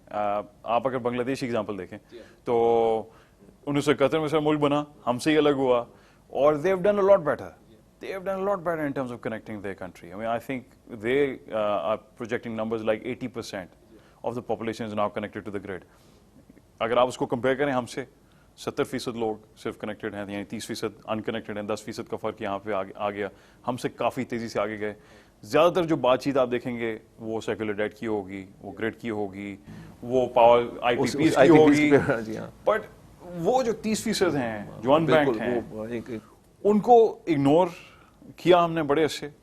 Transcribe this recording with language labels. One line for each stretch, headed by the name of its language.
Urdu: آپ اگر بنگلہ دیش ایگزامپل دیکھیں تو 1971 میں سر ملک بنا, ہم سے ہی الگ ہوا, اور
English: they have done a lot better. They have done a lot better in terms of connecting their country. I mean, I think they are projecting numbers like 80% of the population is now connected to the grid.
Urdu: اگر آپ اس کو compare کریں ہم سے, 70% لوگ صرف connected ہیں, یعنی 30% انکنیکٹڈ ہیں, 10% کا فرق یہاں پہ آ گیا. ہم سے کافی تیزی سے آگے گئے. زیادہ تر جو بات چیت آپ دیکن گے وہ سیکولر ڈیٹ کی ہوگی, وہ گریڈ کی ہوگی, وہ پاور آئی پی پیز کی ہوگی, بٹ وہ جو 30% ہیں جو ان بینکڈ ہیں, ان کو اگنور کیا ہم نے بڑے عرصے.